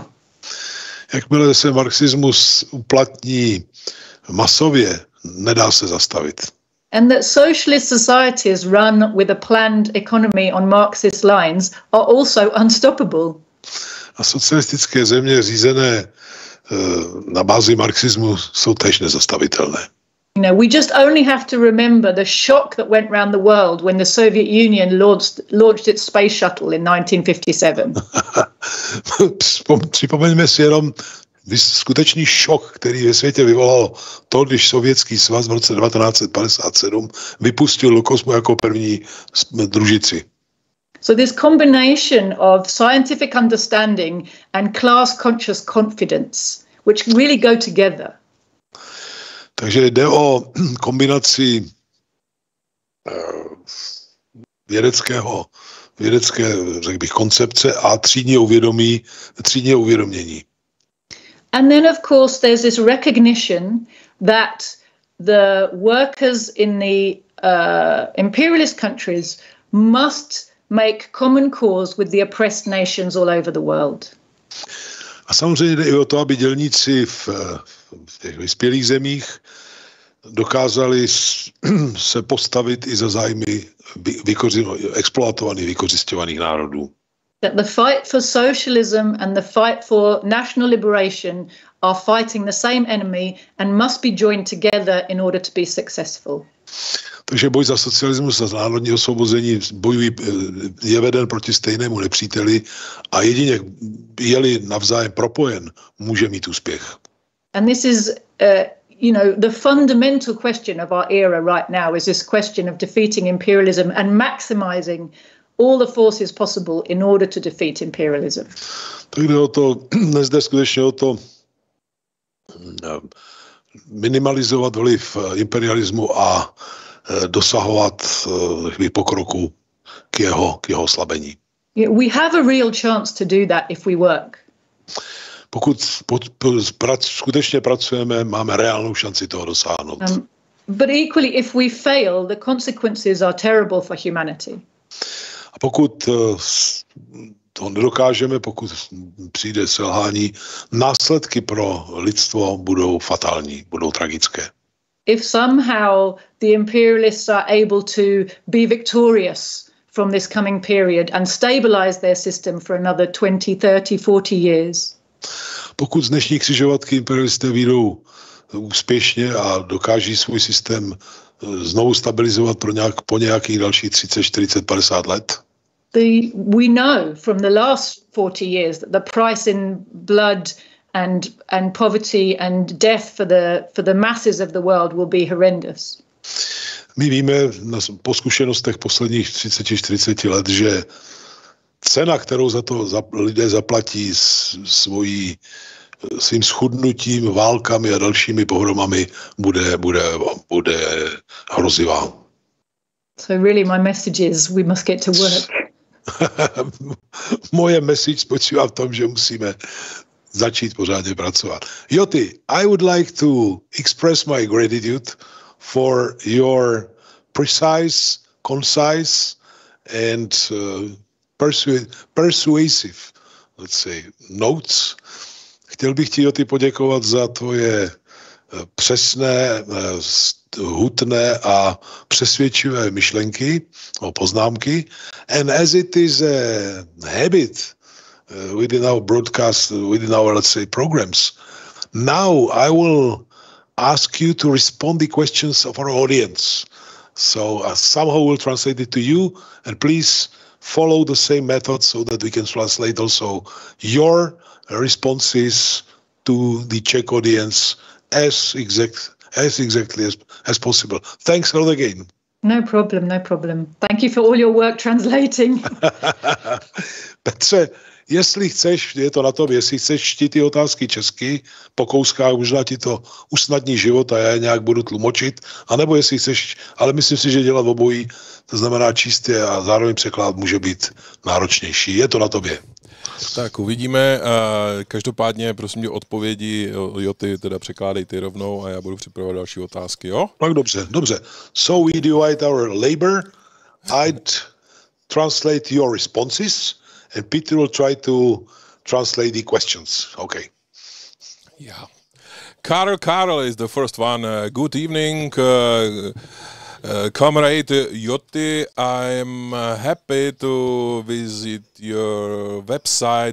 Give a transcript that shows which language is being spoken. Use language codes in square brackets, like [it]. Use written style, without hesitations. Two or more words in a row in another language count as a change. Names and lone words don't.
[cs] Jakmile se marxismus uplatní masově, nedá se zastavit. [en] And that socialist societies run with a planned economy on Marxist lines are also unstoppable. [cs] A socialistické země řízené na bázi marxismu jsou též nezastavitelné. [en] You know, we just only have to remember the shock that went round the world when the Soviet Union launched its space shuttle in 1957. [cs] Připomeňme si jenom skutečný šok, který ve světě vyvolalo to, když Sovětský svaz v roce 1957 vypustil do kosmu jako první družici. [en] So this combination of scientific understanding and class-conscious confidence, which really go together. [cs] Takže jde o kombinaci vědecké, řekl bych, koncepce a třídního uvědomění. [en] And then, of course, there's this recognition that the workers in the imperialist countries must make common cause with the oppressed nations all over the world. [cs] A samozřejmě jde i o to, aby dělníci v těch vyspělých zemích dokázali se postavit i za zájmy exploatovaných, vykořisťovaných národů. [en] That the fight for socialism and the fight for national liberation are fighting the same enemy and must be joined together in order to be successful. [cs] Takže boj za socialismus a za národní osvobození je veden proti stejnému nepříteli a jedině je-li navzájem propojen, může mít úspěch. [en] And this is, the fundamental question of our era right now is this question of defeating imperialism and maximizing all the forces possible in order to defeat imperialism. [cs] Tak jde o to, dnes jde skutečně o to minimalizovat vliv imperialismu a dosahovat pokroku k jeho oslabení. [en] We have a real chance to do that if we work. [cs] Pokud skutečně pracujeme, máme reálnou šanci toho dosáhnout. [en] But equally, if we fail, the consequences are terrible for humanity. [cs] A pokud to nedokážeme, pokud přijde selhání, následky pro lidstvo budou fatální, budou tragické. [en] If somehow the imperialists are able to be victorious from this coming period and stabilize their system for another 20, 30, 40 years. [cs] Pokud z dnešní křižovatky imperialisté vyjdou úspěšně a dokáží svůj systém znovu stabilizovat po nějakých dalších 30, 40, 50 let. [en] we know from the last 40 years that the price in blood and poverty and death for the masses of the world will be horrendous. [cs] My víme po zkušenostech posledních 30-40 let, že cena, kterou za to lidé zaplatí svým schudnutím, válkami a dalšími pohromami, bude hrozivá. [en] So really my message is we must get to work. [cs] Moje message spočívá v tom, že musíme začít pořádně pracovat. [en] Joti, I would like to express my gratitude for your precise, concise and persuasive, let's say, notes. [cs] Chtěl bych ti, Joti, poděkovat za tvoje přesné, hutné a přesvědčivé myšlenky o poznámky. [en] And as it is a habit within our broadcast, within our, let's say, programs, now I will ask you to respond the questions of our audience. So somehow we'll translate it to you, and please follow the same method so that we can translate also your responses to the Czech audience as exactly as possible. Thanks a lot again. No problem. Thank you for all your work translating. [cs] Petře, jestli chceš, je to na tobě, jestli chceš čtíst ty otázky česky, po kouskách možná ti to usnadní život a já je nějak budu tlumočit, anebo jestli chceš, ale myslím si, že dělat obojí, to znamená číst je a zároveň překlad může být náročnější. Je to na tobě. Tak uvidíme. Každopádně, prosím tě, odpovědi Joty teda překládej ty rovnou a já budu připravovat další otázky, jo? Tak dobře. [en] So we divide our labor. I'd translate your responses and Peter will try to translate the questions. Okay. Yeah. Karel is the first one. Good evening. Comrade Joti, I'm happy to visit your website.